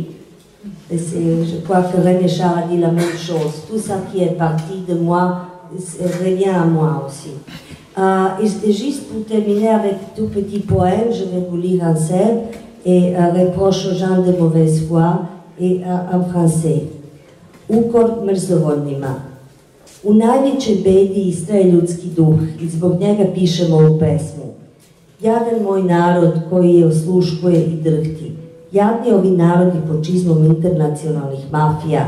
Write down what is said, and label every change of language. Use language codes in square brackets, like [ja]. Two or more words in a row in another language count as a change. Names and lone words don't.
[fr] Et je crois que René Char a dit la même chose. Tout ça qui est parti de moi revient à moi aussi. Et juste pour terminer avec tout petit poème, je vais vous lire en serbe et reproche aux gens de mauvaise foi et en français. [sr] Ukor mrzovoljnima. U najvećoj bedi istraje ljudski duh i zbog njega pišemo ovu pesmu. Jadan moj narod koji je osluškuje i drhti. Jadni ovi narodi pod čizmom internacionalnih mafija.